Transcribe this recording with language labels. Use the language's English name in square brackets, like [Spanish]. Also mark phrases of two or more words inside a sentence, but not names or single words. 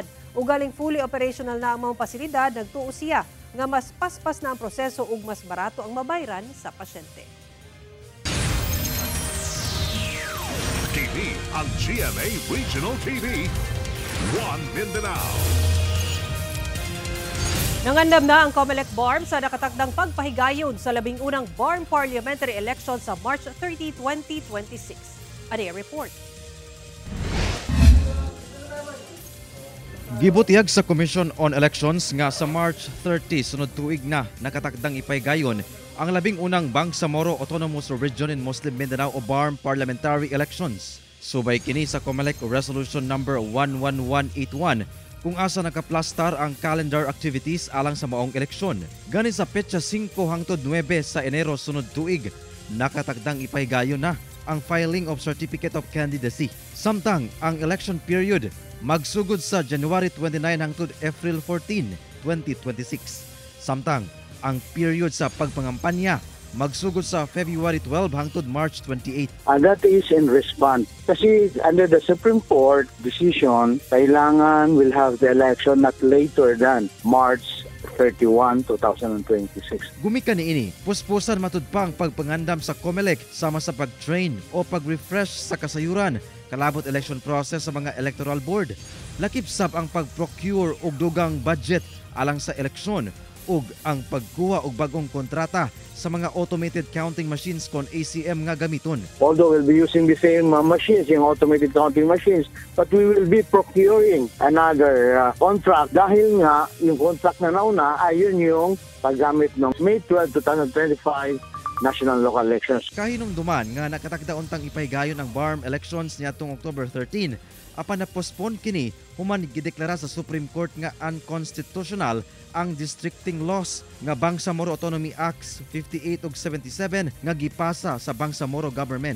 [Cebuano] Ugaling [English] fully operational [Cebuano] na ang mga pasilidad, nagtuo siya nga mas paspas na ang proseso ug mas barato ang mabayran sa pasyente. TV ang GMA Regional TV, 1 Mindanao. Nangandam na ang COMELEC BARM sa nakatakdang pagpahigayon sa 11th BARM Parliamentary Election sa March 30, 2026. [Filipino] Ano yung report? [Cebuano] Gibutihag sa [English] Commission on Elections [Cebuano] nga sa March 30 sunod tuig na nakatakdang ipaygayon ang labing unang Bangsamoro Autonomous Region in Muslim Mindanao o BARM [English] parliamentary elections. [Cebuano] Subay kini sa COMELEC Resolution number 11181 kung asa nakaplastar ang [English] calendar activities [Cebuano] alang sa maong eleksyon. Gani sa petsa 5 hangtod 9 sa Enero sunod tuig, nakatakdang ipaygayon na ang [English] filing of Certificate of Candidacy. [Cebuano] Samtang ang [English] election period [Cebuano] magsugod sa January 29 hangtod April 14, 2026. Samtang ang period sa pagpangampanya magsugod sa February 12 hangtod March 28. [English] And that is in response. Kasi under the Supreme Court decision, kailangan will have the election not later than March 31, 2026. [Cebuano] Gumika niini, puspusan matud pa ang pagpangandam sa COMELEC sama sa pag-train o pag-refresh sa kasayuran kalabot [English] election process [Cebuano] sa mga [English] electoral board. [Cebuano] Lakip sab ang pag-procure og dugang budget alang sa eleksyon ug ang pagkuha og bagong kontrata sa mga [English] automated counting machines [Cebuano] kon ACM nga gamiton. [English] Although we'll be using the same machines, yung automated counting machines, but we will be procuring another contract [Filipino] dahil nga yung contract na nauna ay yun yung paggamit ng [English] May 12, 2025 national local elections. [Cebuano] Kahinungduman nga nakatakda untang ipaygayon ang BARM elections niadtong October 13, apan na-postpone kini human gideklara sa Supreme Court nga unconstitutional ang [English] districting laws [Cebuano] nga Bangsamoro Autonomy Acts 58 ug 77 nga gipasa sa Bangsamoro government.